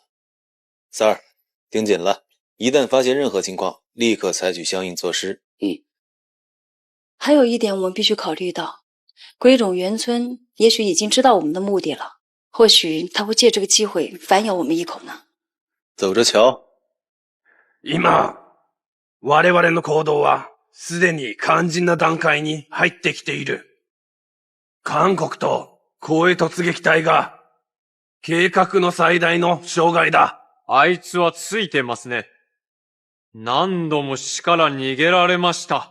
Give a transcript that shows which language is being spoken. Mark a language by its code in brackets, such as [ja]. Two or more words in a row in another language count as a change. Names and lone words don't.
[zh] 三儿，盯紧了，一旦发现任何情况，立刻采取相应措施。还有一点我们必须考虑到，鬼冢元村也许已经知道我们的目的了，或许他会借这个机会反咬我们一口呢。走着瞧。 [ja] 今、我々の行動はすでに肝心な段階に入ってきている。韓国と光栄突撃隊が計画の最大の障害だ。あいつはついてますね。何度も死から逃げられました。